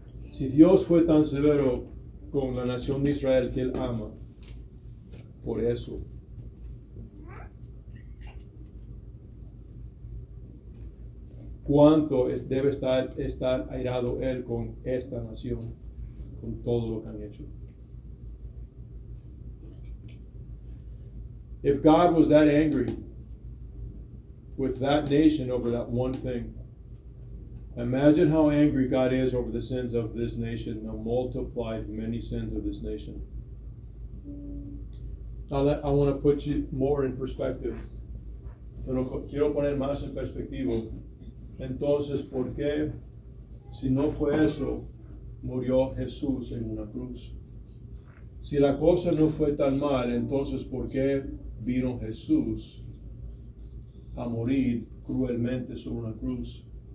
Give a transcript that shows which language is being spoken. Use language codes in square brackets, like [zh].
[es] Si Dios fue tan severo con la nación de Israel que Él ama, por eso, ¿cuánto debe estar airado Él con esta nación, con todo lo que han hecho? [en] If God was that angry with that nation over that one thing, imagine how angry God is over the sins of this nation, the multiplied many sins of this nation. I want to put you more in perspective. [es] Pero quiero poner más en perspectiva. Entonces, ¿por qué, si no fue eso, murió Jesús en una cruz? Si la cosa no fue tan mal, entonces ¿por qué vino Jesús a morir cruelmente sobre una cruz?